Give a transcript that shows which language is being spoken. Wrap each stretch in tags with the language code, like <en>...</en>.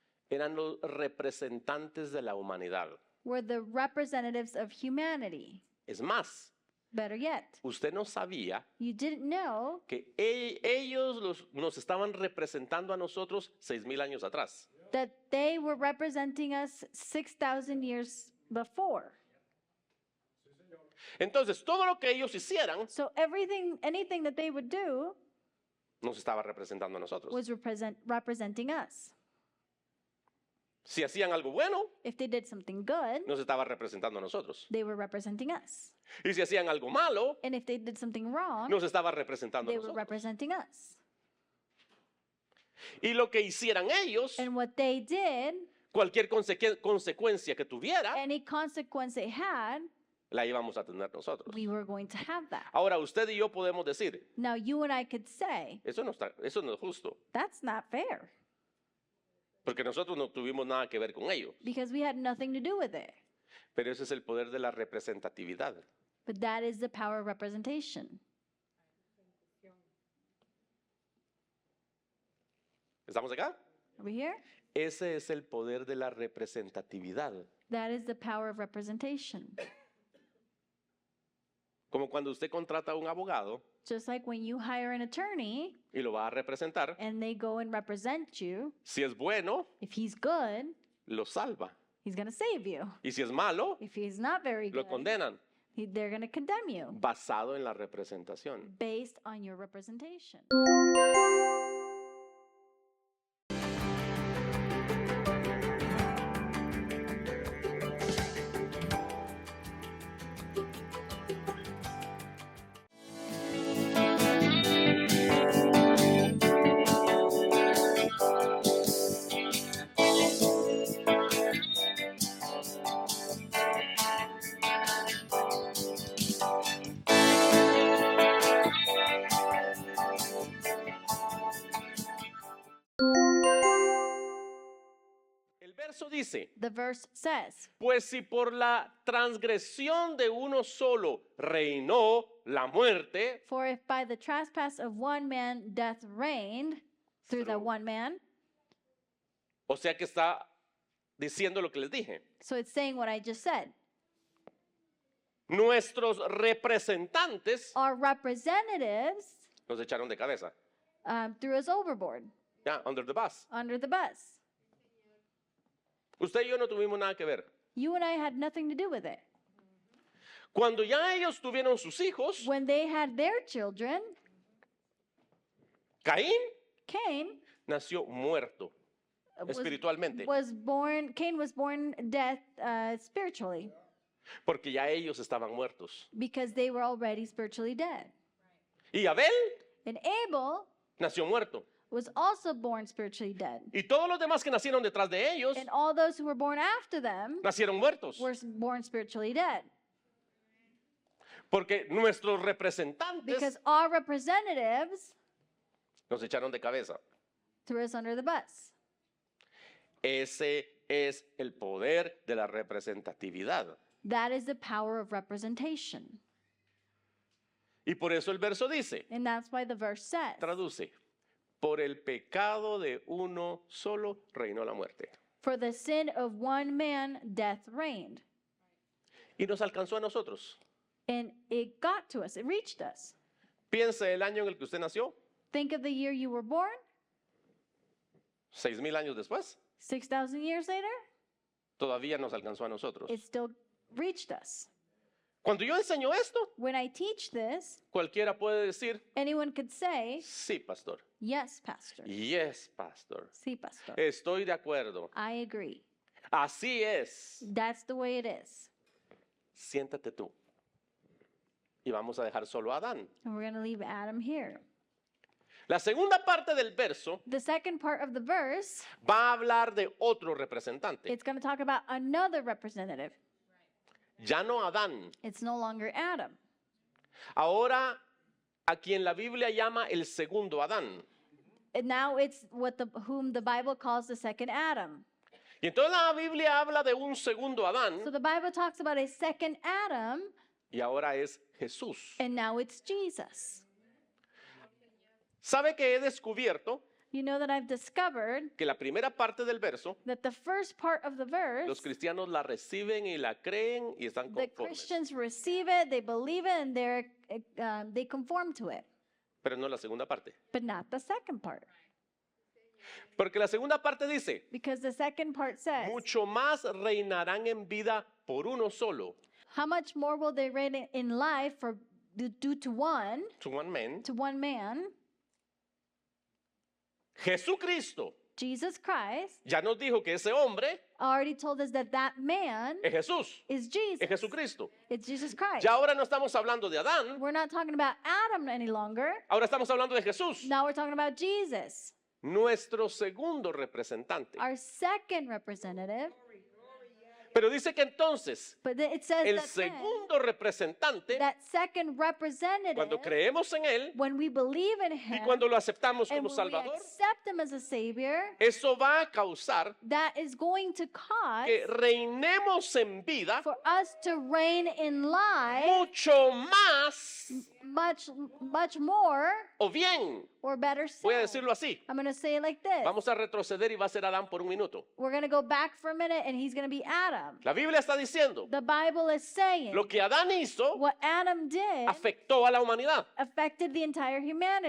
<es>eran los representantes de la humanidad.</es> <en>were the representatives of humanity.</en> <es>Es más,</es> <en>Better yet,</en> <es>usted no sabía</es> <en>you didn't know</en> <es>que ellos nos estaban representando a nosotros 6,000 años atrás.</es> <en>that they were representing us 6,000 years before.</en> <es>Entonces, todo lo que ellos hicieran</es> <en>So anything that they would do</en> <es>nos estaba representando a nosotros.</es> <en>was representing us.</en> <es>Si hacían algo bueno,</es> <en>If they did something good,</en> <es>nos estaba representando a nosotros.</es> <en>they were representing us.</en> <es>Y si hacían algo malo,</es> <en>And if they did something wrong,</en> <es>nos estaba representando a</es> <en>they were</en> <es>nosotros.</es> <en>representing us.</en> <es>Y lo que hicieran ellos,</es> <en>And what they did,</en> <es>cualquier consecuencia que tuviera,</es> <en>any consequence they had,</en> <es>la íbamos a tener nosotros.</es> <en>we were going to have that.</en> <es>Ahora, usted y yo podemos decir,</es> <en>Now, you and I could say,</en> <es>eso no es justo,</es> <en>that's not fair</en> <es>porque nosotros no tuvimos nada que ver con ello.</es> <en>because we had nothing to do with it.</en> <es>Pero ese es el poder de la representatividad.</es> <en>But that is the power of representation.</en> <es>¿Estamos acá?</es> <en>Are we here?</en> <es>Ese es el poder de la representatividad.</es> <en>That is the power of representation.</en> <es>Como cuando usted contrata a un abogado</es> <en>Just like when you hire an attorney</en> <es>y lo va a representar,</es> <en>and they go and represent you,</en> <es>si es bueno,</es> <en>if he's good,</en> <es>lo salva.</es> <en>he's going to save you.</en> <es>Y si es malo,</es> <en>If he's not very</en> <es>lo</es> <en>good,</en> <es>condenan,</es> <en>they're going to condemn you</en> <es>basado en la representación.</es> <en>based on your representation.</en> <es>El verso dice,</es> <en>The verse says,</en> <es>pues si por la transgresión de uno solo reinó la muerte,</es> <en>For if by the trespass of one man death reigned through the one man,</en> <es>o sea que está diciendo lo que les dije,</es> <en>so it's saying what I just said.</en> <es>nuestros representantes</es> <en>Our representatives</en> <es>nos echaron de cabeza,</es> <en>threw us overboard,</en> <es>ya,</es> <en>under the bus. under the bus.</en> <es>Usted y yo no tuvimos nada que ver.</es> <en>You and I had nothing to do with it.</en> <es>Cuando ya ellos tuvieron sus hijos,</es> <en>When they had their children,</en> <es>Caín</es> <en>Cain</en> <es>nació muerto. espiritualmente,</es> <en>Cain was born dead spiritually</en> <es>porque ya ellos estaban muertos.</es> <en>because they were already spiritually dead.</en> <es>Y Abel</es> <en>And Abel</en> <es>nació muerto.</es> <en>was also born spiritually dead.</en> <es>Y todos los demás que nacieron detrás de ellos</es> <en>And all those who were born after them</en> <es>nacieron muertos.</es> <en>were born spiritually dead.</en> <es>Porque nuestros representantes</es> <en>Because our representatives</en> <es>nos echaron de cabeza.</es> <en>threw us under the bus.</en> <es>Ese es el poder de la representatividad.</es> <en>That is the power of representation.</en> <es>Y por eso el verso dice,</es> <en>And that's why the verse says,</en> <es>traduce, por el pecado de uno solo reinó la muerte.</es> <en>for the sin of one man, death reigned.</en> <es>Y nos alcanzó a nosotros.</es> <en>And it got to us, it reached us.</en> <es>Piense el año en el que usted nació,</es> <en>Think of the year you were born,</en> <es>6,000 años después,</es> <en>6,000 years later,</en> <es>todavía nos alcanzó a nosotros.</es> <en>it still reached us.</en> <es>Cuando yo enseño esto,</es> <en>When I teach this,</en> <es>cualquiera puede decir,</es> <en>anyone could say,</en> <es>sí, pastor.</es> <en>yes, pastor. Yes, pastor.</en> <es>Sí, pastor. Estoy de acuerdo.</es> <en>I agree.</en> <es>Así es.</es> <en>That's the way it is.</en> <es>Siéntate tú. Y vamos a dejar solo a Adán.</es> <en>And we're going to leave Adam here.</en> <es>La segunda parte del verso</es> <en>The second part of the verse,</en> <es>va a hablar de otro representante.</es> <en>it's going to talk about another representative.</en> <es>Ya no Adán.</es> <en>It's no longer Adam.</en> <es>Ahora a quien la Biblia llama el segundo Adán.</es> <en>And now it's whom the Bible calls the second Adam.</en> <es>Y entonces la Biblia habla de un segundo Adán</es> <en>So the Bible talks about a second Adam,</en> <es>y ahora es Jesús.</es> <en>and now it's Jesus.</en> <es>¿Sabe que he descubierto</es> <en>You know that I've discovered</en> <es>que la primera parte del verso</es> <en>that the first part of the verse,</en> <es>los cristianos la reciben y la creen y están</es> <en>the</en> <es>conformes?</es> <en>Christians receive it, they believe it, and they conform to it,</en> <es>Pero no la segunda parte.</es> <en>but not the second part.</en> <es>Porque la segunda parte dice,</es> <en>Because the second part says,</en> <es>mucho más reinarán en vida por uno solo,</es> <en>how much more will they reign in life due to one man,</en> <es>Jesucristo.</es> <en>Jesus Christ,</en> <es>Ya nos dijo que ese hombre</es> <en>already told us that that man</en> <es>es Jesús,</es> <en>is Jesus.</en> <es>es Jesucristo.</es> <en>It's Jesus Christ.</en> <es>Ya ahora no estamos hablando de Adán,</es> <en>We're not talking about Adam any longer.</en> <es>ahora estamos hablando de Jesús,</es> <en>Now we're talking about Jesus,</en> <es>nuestro segundo representante.</es> <en>our second representative.</en> <es>Pero dice que entonces</es> <en>But it says</en> <es>el</es> <en>that then,</en> <es>segundo representante,</es> <en>that second representative,</en> <es>cuando creemos en él</es> <en>when we believe in</en> <es>y</es> <en>him</en> <es>cuando lo aceptamos</es> <en>and</en> <es>como</es> <en>when we</en> <es>Salvador,</es> <en>accept him as a Savior,</en> <es>eso va a causar</es> <en>that is going to cause</en> <es>que reinemos en vida</es> <en>for us to reign in life</en> <es>mucho más</es> <en>much more,</en> <es>o bien.</es> <en>or better</en> <es>Voy a</es> <en>said.</en> <es>decirlo así.</es> <en>I'm going to say it like this.</en> <es>Vamos a retroceder y va a ser Adán por un minuto.</es> <en>We're going to go back for a minute and he's going to be Adam.</en> <es>La Biblia está diciendo,</es> <en>The Bible is saying</en> <es>lo que Adán hizo</es> <en>what Adam did</en> <es>afectó a la humanidad</es> <en>affected the entire humanity.</en>